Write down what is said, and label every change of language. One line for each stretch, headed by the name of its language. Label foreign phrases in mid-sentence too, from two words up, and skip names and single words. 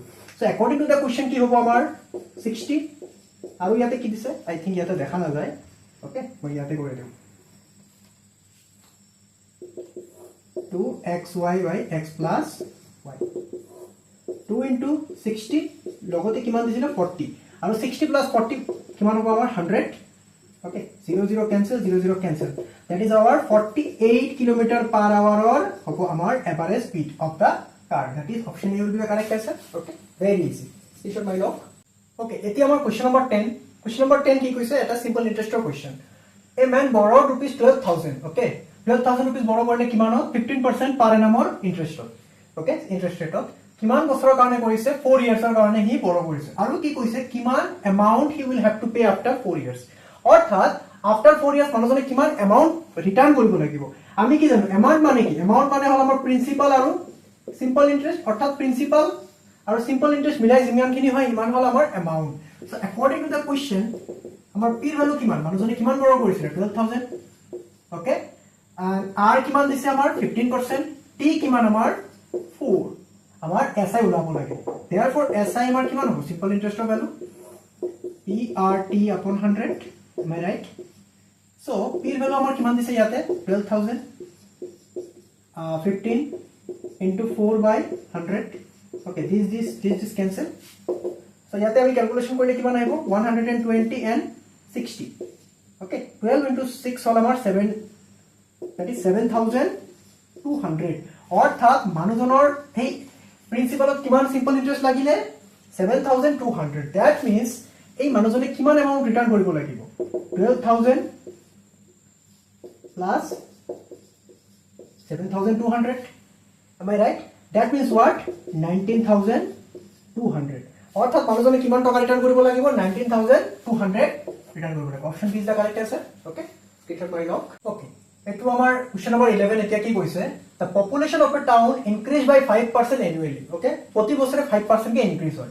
English: so according to the question
Assamese: কি হ'ব আমাৰ 60, আৰু ইয়াতে কি দিছে
English: I think
Assamese: ইয়াতে দেখা নাযায়, ওকে মই ইয়াতে কৰি দিম
English: 2xy by x plus y, 2 into 60
Assamese: লগতে কিমান দিছিল 40, আৰু
English: 60 plus 40
Assamese: কিমান হ'ব আমাৰ 100,
English: ওকে 0 0 cancel 0 0 cancel, that is our 48 km/h ৰ হ'ব আমাৰ average speed of the car, that is option A will be the correct answer, okay, very easy, this is my log।
Assamese: ওকে, এতিয়া আমাৰ
English: question number 10, question number 10
Assamese: কি কৈছে, এটা
English: simple interest
Assamese: কোৱেশ্চন।
English: a man borrowed rupees 12,000,
Assamese: ওকে
English: 12,000 rupees
Assamese: borrow কৰিলে কিমানত 15% পাৰ এনামৰ ইন্টাৰেষ্টত, ওকে
English: interest rate,
Assamese: কিমান বছৰৰ কাৰণে কৰিছে
English: 4 years
Assamese: কাৰণে হি borrow কৰিছে, আৰু কি কৈছে কিমান
English: amount he will have to pay after 4 years,
Assamese: অৰ্থাৎ
English: after 4 years
Assamese: মানুহজনে কিমান এমাউন্ট ৰিটাৰ্ণ কৰিব লাগিব। আমি কি জানো এমাউন্ট মানে কি, এমাউন্ট মানে হল আমাৰ প্ৰিন্সিপাল আৰু
English: simple interest,
Assamese: অৰ্থাৎ প্ৰিন্সিপাল আৰু
English: simple interest
Assamese: মিলাই যিমানখিনি হয় ইমান হল আমাৰ এমাউন্ট।
English: so according to the question
Assamese: আমাৰ
English: P value
Assamese: কিমান, মানুহজনে কিমান বড় কৰিছিল 12000, ওকে,
English: and R
Assamese: কিমান দিছে আমাৰ 15%, টি কিমান আমাৰ 4, আমাৰ এসআই ওলাব লাগে,
English: therefore SI
Assamese: আমাৰ কিমান হ'ব
English: simple interest value PRT upon 100, am I right? So P value
Assamese: আমাৰ কিমান দিছে ইয়াতে 12000,
English: 15 into 4 by 100, okay, this cancel, so
Assamese: ইয়াতে আমি ক্যালকুলেশন কৰিলে কিমান আহিব
English: 120 and 60, okay, 12 into 6
Assamese: হল আমাৰ 7,
English: that is 7200,
Assamese: অৰ্থাৎ মানুহজনৰ এই প্ৰিন্সিপালত কিমান
English: simple interest
Assamese: লাগিলে 7200,
English: that means
Assamese: এই মানুহজনে কিমান এমাউন্ট ৰিটাৰ্ণ কৰিব লাগিব
English: 12000 plus 7200, am I right? That means what 19200,
Assamese: অর্থাৎ মানুহজনে কিমান টকা ৰিটাৰ্ণ কৰিব লাগিব 19200 ৰিটাৰ্ণ কৰিব লাগিব,
English: option B is the correct answer, okay screenshot
Assamese: মাৰি লওক। ওকে, এটো আমাৰ
English: question number 11
Assamese: এতিয়া কি কৈছে,
English: the population of a town increase by 5% annually,
Assamese: okay, প্ৰতি বছৰে 5% কে ইনক্ৰিজ হয়।